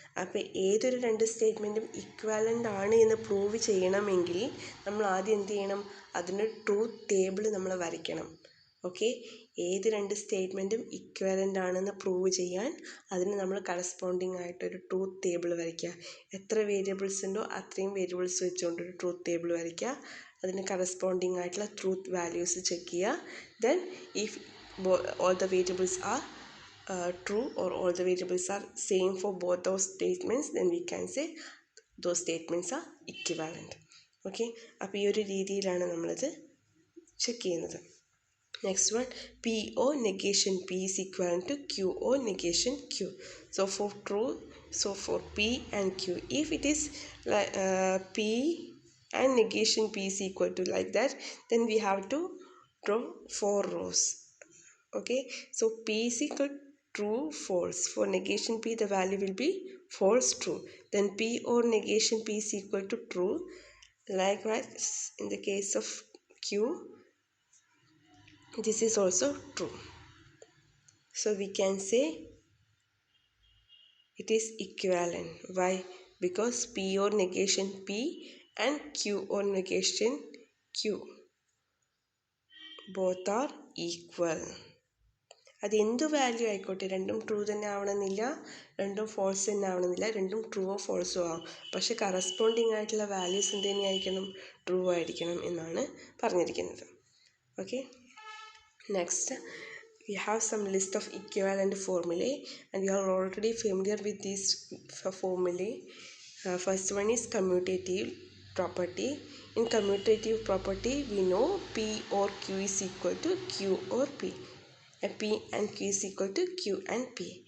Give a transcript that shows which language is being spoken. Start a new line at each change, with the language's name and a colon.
Malayalam: അപ്പോൾ ഏതൊരു രണ്ട് സ്റ്റേറ്റ്മെൻറ്റും ഇക്വിവാലൻ്റ് ആണ് എന്ന് പ്രൂവ് ചെയ്യണമെങ്കിൽ നമ്മൾ ആദ്യം എന്ത് ചെയ്യണം, അതിൻ്റെ ട്രൂത്ത് ടേബിൾ നമ്മൾ വരയ്ക്കണം. ഓക്കെ, ഏത് രണ്ട് സ്റ്റേറ്റ്മെൻറ്റും ഇക്വലൻ്റ് ആണെന്ന് പ്രൂവ് ചെയ്യാൻ അതിന് നമ്മൾ കറസ്പോണ്ടിങ് ആയിട്ടൊരു ട്രൂത്ത് ടേബിൾ വരയ്ക്കുക. എത്ര വേരിയബിൾസ് ഉണ്ടോ അത്രയും വേരിയബിൾസ് വെച്ചുകൊണ്ടൊരു ട്രൂത്ത് ടേബിൾ വരയ്ക്കുക. അതിന് കറസ്പോണ്ടിങ് ആയിട്ടുള്ള ട്രൂത്ത് വാല്യൂസ് ചെക്ക് ചെയ്യുക.
English: Then if all the variables are true or all the variables are same for both those statements, then we can say those statements are equivalent.
Malayalam: Okay, അപ്പോൾ ഈ ഒരു രീതിയിലാണ് നമ്മളത് check ചെയ്യുന്നത്.
English: Next one, PO negation P is equivalent to QO negation Q. So for true, so for P and Q, if it is P and negation P is equal to like that, then we have to draw 4 rows. Okay, so P is equal to true, false. For negation P, the value will be false, true. Then P or negation P is equal to true. Likewise, in the case of Q, this is also true. So we can say it is equivalent. Why? Because P or negation P and Q or negation Q both are equal.
Malayalam: അത് എന്ത് value ആയിക്കോട്ടെ, രണ്ടും true തന്നെ ആവണമെന്നില്ല, രണ്ടും false തന്നെ ആവണമെന്നില്ല, രണ്ടും ട്രൂവോ ഫോൾസോ ആവും. പക്ഷെ കറസ്പോണ്ടിങ് ആയിട്ടുള്ള വാല്യൂസ് എന്ത് തന്നെയായിരിക്കണം, ട്രൂ ആയിരിക്കണം എന്നാണ് പറഞ്ഞിരിക്കുന്നത്.
English: Okay, next we have some list of equivalent formulae and you are already familiar with these formulae. First one is commutative property. In commutative property we know P or Q is equal to Q or P, and P and Q is equal to Q and P.